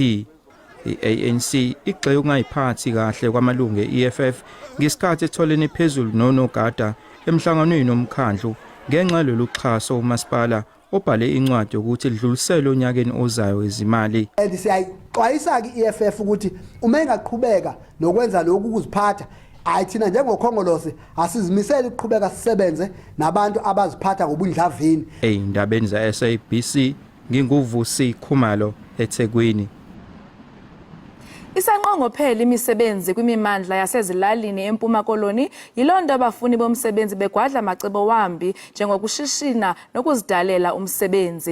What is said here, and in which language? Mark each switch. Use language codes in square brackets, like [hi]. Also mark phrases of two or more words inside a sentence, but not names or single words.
[zu] iANC igxeke ukungayiphathi kahle kwamalungu eEFF ngesikhathi etholene phezulu nonogada emhlanganweni nomkhandlu ngenxa loluxhaso umasipala obhale incwadi ukuthi lidlulisele onyakeni ozayo wezimali. Siyayixwayisa iEFF ukuthi uma engaqhubeka nokwenza lokhu ukuziphatha ayithina njengokhongolose asizimisele ukuqhubeka sisebenze nabantu abaziphatha ngobundlavini. Eindabeni za SABC nginguvusi Khumalo eThekwini. [xh] Isanqongophela imisebenzi kwimimandla yasezilalini eMpuma Koloni yilonto abafuni bomsebenzi begwadla macebo wambi njengokushishina nokuzidalela umsebenzi.